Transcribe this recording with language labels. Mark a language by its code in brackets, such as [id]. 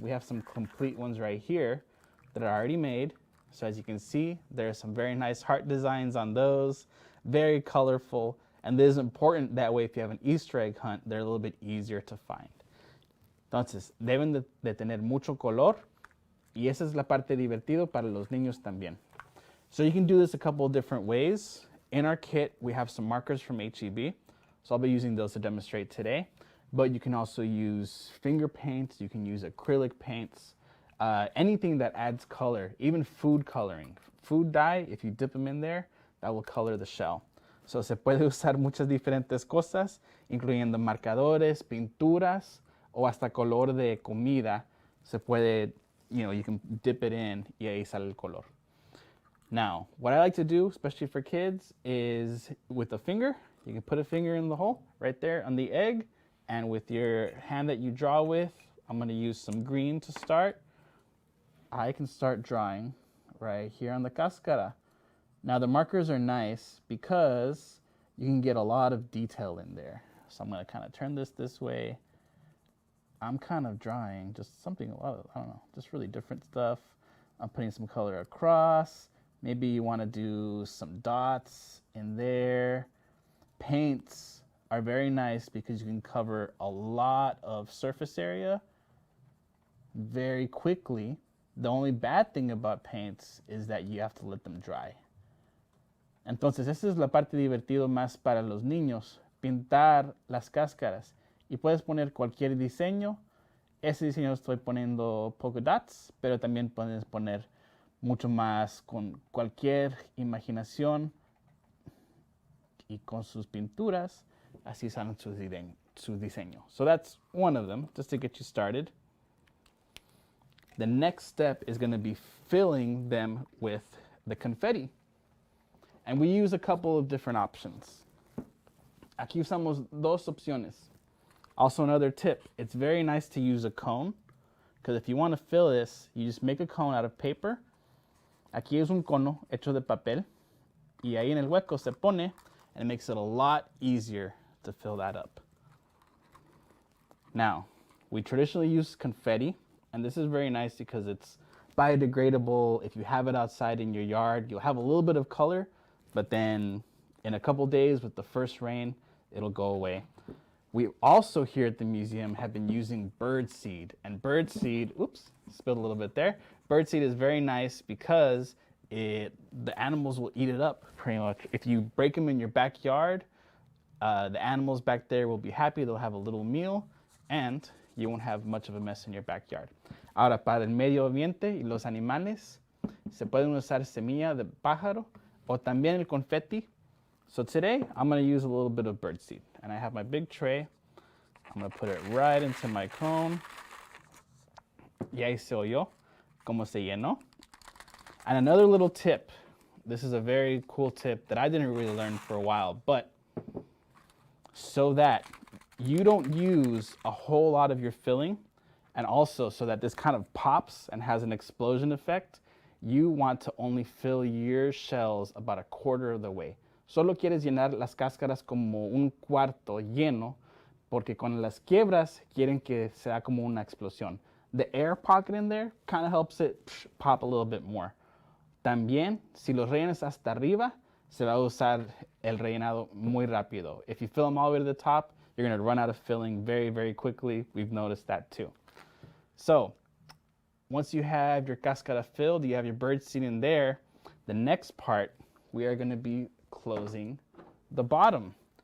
[en] We have some complete ones right here that are already made. So as you can see, there are some very nice heart designs on those, very colorful. And this is important, that way if you have an Easter egg hunt, they're a little bit easier to find. [es] Entonces, deben de tener mucho color, y esa es la parte divertido para los niños también. [en] So you can do this a couple of different ways. In our kit, we have some markers from H-E-B, so I'll be using those to demonstrate today. But you can also use finger paints, you can use acrylic paints, anything that adds color, even food coloring. Food dye, if you dip them in there, that will color the shell. [es] So se puede usar muchas diferentes cosas, incluyendo marcadores, pinturas, o hasta color de comida. Se puede, [en] you can dip it in [es] y ahí sale el color. [en] Now, what I like to do, especially for kids, is with a finger, you can put a finger in the hole right there on the egg, and with your hand that you draw with, I'm going to use some green to start. I can start drawing right here on the cáscara. Now the markers are nice because you can get a lot of detail in there. So I'm going to kind of turn this way. I'm kind of drawing just something, I don't know, just really different stuff. I'm putting some color across. Maybe you want to do some dots in there. Paints are very nice because you can cover a lot of surface area very quickly. The only bad thing about paints is that you have to let them dry. [es] Entonces, esa es la parte divertida más para los niños, pintar las cáscaras. Y puedes poner cualquier diseño. Ese diseño estoy poniendo polka dots, pero también puedes poner mucho más con cualquier imaginación y con sus pinturas, así salen su diseño. [en] So that's one of them, just to get you started. The next step is going to be filling them with the confetti. And we use a couple of different options. [es] Aquí usamos dos opciones. [en] Also another tip, it's very nice to use a cone, because if you want to fill this, you just make a cone out of paper. [es] Aquí es un cono hecho de papel, y ahí en el hueco se pone, [en] and it makes it a lot easier to fill that up. Now, we traditionally use confetti, and this is very nice because it's biodegradable. If you have it outside in your yard, you'll have a little bit of color, but then in a couple days with the first rain, it'll go away. We also here at the museum have been using bird seed, and bird seed, oops, spilled a little bit there. Bird seed is very nice because the animals will eat it up pretty much. If you break them in your backyard, the animals back there will be happy, they'll have a little meal, and you won't have much of a mess in your backyard. [es] Ahora, para el medio ambiente y los animales, se pueden usar semilla de pájaro o también el confetti. [en] So today, I'm going to use a little bit of birdseed. And I have my big tray. I'm going to put it right into my cone. [es] Y ahí se oyó como se llenó. [en] And another little tip. This is a very cool tip that I didn't really learn for a while. But so that you don't use a whole lot of your filling, and also so that this kind of pops and has an explosion effect, you want to only fill your shells about a quarter of the way. [es] Solo quieres llenar las cáscaras como un cuarto lleno, porque con las quiebras quieren que sea como una explosión. [en] The air pocket in there kind of helps it pop a little bit more. [es] También, si los rellenas hasta arriba, se va a usar el rellenado muy rápido. [en] If you fill them all the way to the top, you're going to run out of filling very, very quickly. We've noticed that too. So, once you have your cáscara filled, you have your bird seed in there, the next part, we are going to be closing the bottom.